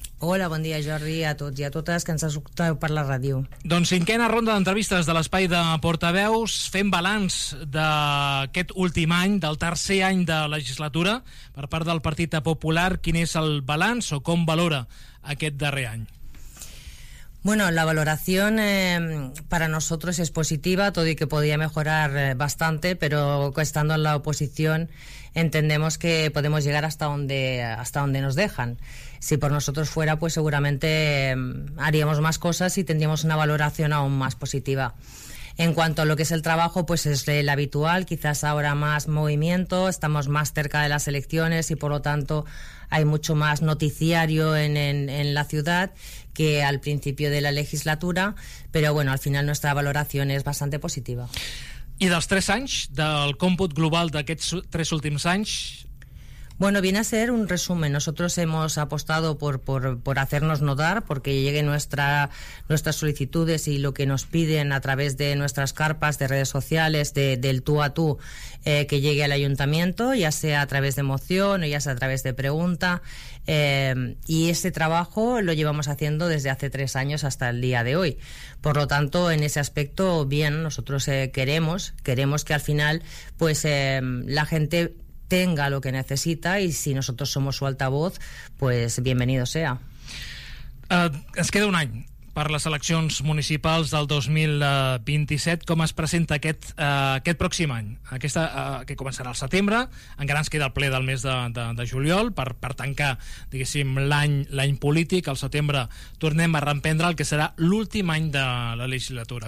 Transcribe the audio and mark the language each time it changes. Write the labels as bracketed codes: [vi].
[ca] Hola, bon dia, Jordi, a tots i a totes que ens escolteu per la ràdio. Doncs cinquena ronda d'entrevistes de l'Espai de Portaveus, fent balanç d'aquest últim any, del tercer any de legislatura, per part del Partit Popular. Quin és el balanç o com valora aquest darrer any? [es] Bueno, la valoración para nosotros es positiva, todo y que podía mejorar bastante, pero estando en la oposición entendemos que podemos llegar hasta donde nos dejan. Si por nosotros fuera, pues seguramente haríamos más cosas y tendríamos una valoración aún más positiva. En cuanto a lo que es el trabajo, pues es el habitual, quizás ahora más movimiento, estamos más cerca de las elecciones y por lo tanto hay mucho más noticiario en la ciudad que al principio de la legislatura, pero bueno, al final nuestra valoración es bastante positiva. [ca] I dels tres anys, del còmput global d'aquests tres últims anys... [es] Bueno, viene a ser un resumen. Nosotros hemos apostado por hacernos notar, porque lleguen nuestras solicitudes y lo que nos piden a través de nuestras carpas, de redes sociales, del tú a tú, que llegue al ayuntamiento, ya sea a través de moción o ya sea a través de pregunta. Y ese trabajo lo llevamos haciendo desde hace tres años hasta el día de hoy. Por lo tanto, en ese aspecto, bien, nosotros queremos que al final pues la gente tenga lo que necesita y si nosotros somos su altavoz, pues bienvenido sea. [ca] Es queda un any per les eleccions municipals del 2027. Com es presenta aquest pròxim any? Aquesta, que començarà al setembre, encara ens queda el ple del mes de juliol per tancar, diguéssim, l'any polític. Al setembre tornem a reprendre el que serà l'últim any de la legislatura.